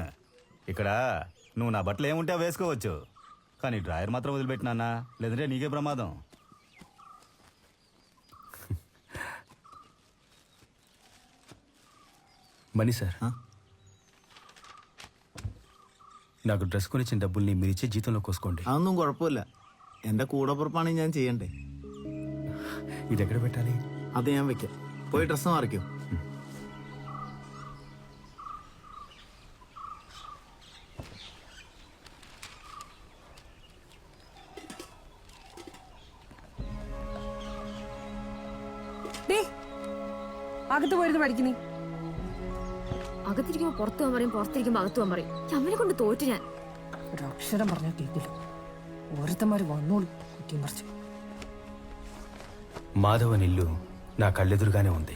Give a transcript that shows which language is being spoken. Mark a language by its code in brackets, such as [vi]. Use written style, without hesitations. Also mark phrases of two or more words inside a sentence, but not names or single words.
[te] ఇక్కడ నువ్వు నా బట్టలు ఏముంటే వేసుకోవచ్చు, కానీ డ్రాయర్ మాత్రం వదిలిపెట్టినా, లేదంటే నీకే ప్రమాదం. మనీ సార్, నాకు డ్రెస్ కొనిచ్చిన డబ్బుల్ని మీరిచ్చే జీతంలో కోసుకోండి. [ml] അതൊന്നും കുഴപ്പമില്ല, എന്റെ കൂടപ്പുറപ്പാണെങ്കിൽ ഞാൻ ചെയ്യണ്ടേ. [te] ఇది ఎక్కడ పెట్టాలి? [ml] അത് ഞാൻ വെക്കാം. പോയി ഡ്രസ്സ് മാറിക്കോ. അകത്ത് പോയിരുന്നു പഠിക്കുന്നേ. അകത്തിരിക്കുമ്പോ പുറത്തു പോകാൻ പറയും, പുറത്തിരിക്കുമ്പോ അകത്തു പോകാൻ പറയും. അമ്മനെ കൊണ്ട് തോറ്റു ഞാൻ. ഒരക്ഷരം പറഞ്ഞാൽ കേൾക്കില്ല. ഓരോരുത്തന്മാര് വന്നോളൂ കുറ്റിയും പറിച്ചു. [te] మాధవన్ ఇల్లు నా కళ్ళెదురుగానే ఉంది.